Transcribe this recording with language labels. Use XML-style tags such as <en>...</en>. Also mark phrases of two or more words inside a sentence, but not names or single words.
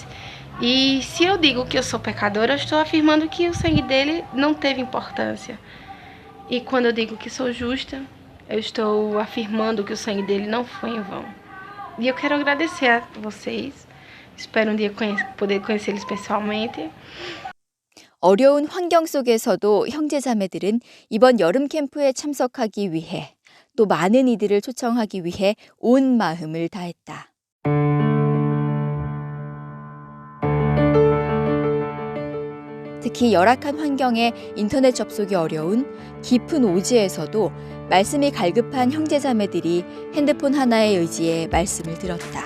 <pt>E se eu digo que eu sou pecadora, eu estou afirmando que o sangue dele não teve importância. E quando eu digo que sou justa, eu estou afirmando que o sangue dele não foi em vão. E eu quero agradecer a vocês. Espero dia poder conhecê-los pessoalmente.</pt> <ko>어려운 환경 속에서도 형제자매들은 이번 여름 캠프에 참석하기 위해 또 많은 이들을 초청하기 위해 온 마음을 다했다. 특히 열악한 환경에 인터넷 접속이 어려운 깊은 오지에서도 말씀이 갈급한 형제자매들이 핸드폰 하나에 의지해 말씀을 들었다.</ko>